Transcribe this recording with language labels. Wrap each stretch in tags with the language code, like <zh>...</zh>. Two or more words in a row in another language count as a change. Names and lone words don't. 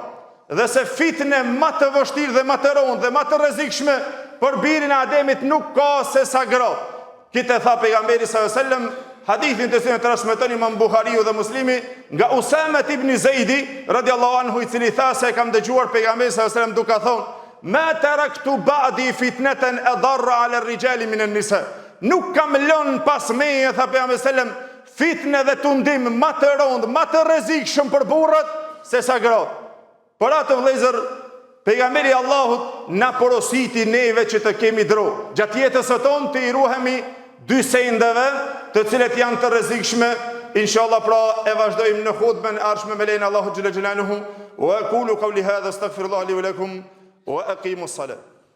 <sq>Dhe se fitnë më të vështirë dhe më të rëndë dhe më të rrezikshme për birin e Ademit nuk ka se sa gra. Këtë tha pejgamberi s.a.s. hadithin të cilin e transmeton Imam Buhariu dhe Muslimi nga Usame ibn Zeidi</sq> <ar>رضي الله عنه,</ar> <sq>i cili tha se kam dëgjuar pejgamberi s.a.s. duke thonë:</sq> <ar>"ما تركت بعدي فتنة أضر على الرجال من النساء."</ar> <sq>Nuk kam lënë pas meje, tha pejgamberi s.a.s. fitnë dhe tundim më të rëndë, më të rrezikshëm për burrat se sa gratë. Por atë vëllezër, pejgamberi Allahut na porositi neve që të kemi dro. Gjatë jetës së tonë të i ruhemi dy sendeve të cilët janë të rrezikshme. Inshallah pra e vazhdojmë në hutben e ardhshme me lejen e Allahut</sq> <ar>جل جلاله. وأقول قولي هذا أستغفر الله لي ولكم وأقيموا الصلاة.</ar>